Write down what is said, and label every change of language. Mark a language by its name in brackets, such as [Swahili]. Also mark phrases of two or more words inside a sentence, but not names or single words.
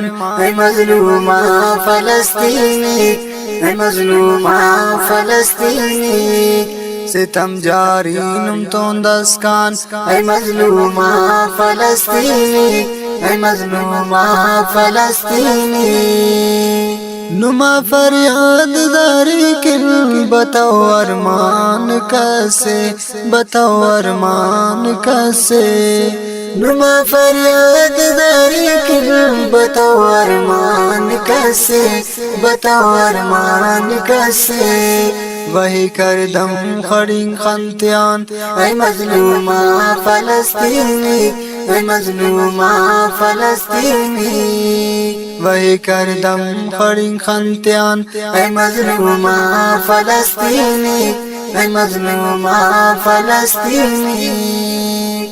[Brahui] اے مظلوما فلسطینیک، اے مظلوما فلسطینیک، ستم جاری نم تون دسکان اے مظلوما فلسطینیک، اے مظلوما فلسطینیک، نما فریاد داری کل [Urdu] بتاؤ ارمان کیسے بتاؤ ارمان کیسے [Brahui] نما فریاد داری کل [Urdu] بتاؤ ارمان کیسے بتاؤ ارمان کیسے، [Brahui] وہی کردم خڑنگ خنتیان اے مظلوما فلسطینیک، اے مظلوما فلسطینیک، وہی کردم خڑنگ خنتیان اے مظلوما فلسطینیک، اے مظلوما فلسطینیک،